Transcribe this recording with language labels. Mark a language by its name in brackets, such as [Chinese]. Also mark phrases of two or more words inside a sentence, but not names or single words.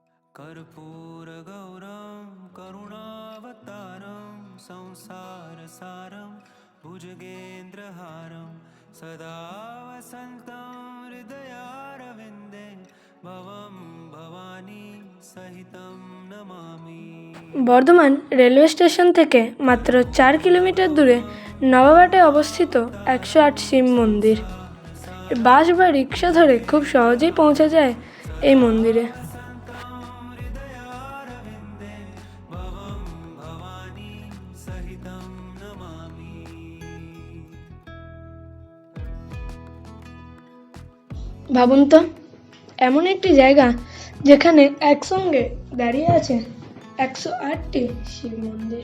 [Sanskrit] कर्पूरगौरं करुणावतारं संसारसारं भुजगेन्द्रहारं सदा वसन्तं हृदयारविन्दे भवं भवानी सहितं नमामि। [Bangla] বর্ধমান রেলওয়ে স্টেশন থেকে মাত্র 4 কিলোমিটার দূরে নবাবহাটে অবস্থিত 108 শিব মন্দির। বাস বা রিক্সা ধরে খুব সহজেই পৌঁছা যায় এই মন্দিরে। ভাবুন তো, এমন একটি জায়গা যেখানে একসঙ্গে দাঁড়িয়ে আছে 108টি শিব মন্দির।